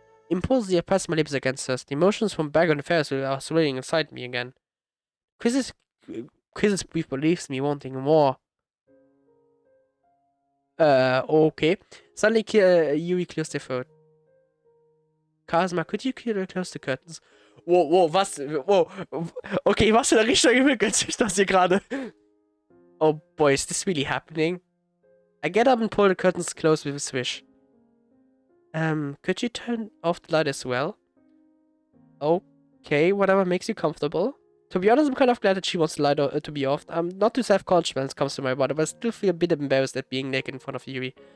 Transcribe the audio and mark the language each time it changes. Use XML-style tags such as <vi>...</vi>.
<en>Impulsively I press my lips against hers. The emotions from back on the Ferris wheel are swirling inside me again. Chris's brief believes me wanting more. Okay. Suddenly, Yuri clears their throat. Kazuma, could you close the curtains?</en> <de>Wow, was? Wow. Okay, was in der Richtung entwickelt sich das hier gerade?</de> <en>Oh boy, is this really happening? I get up and pull the curtains close with a swish. Could you turn off the light as well? Okay, whatever makes you comfortable. To be honest, I'm kind of glad that she wants the light to be off. I'm not too self-conscious when it comes to my body, but I still feel a bit embarrassed at being naked in front of Yuri.</en>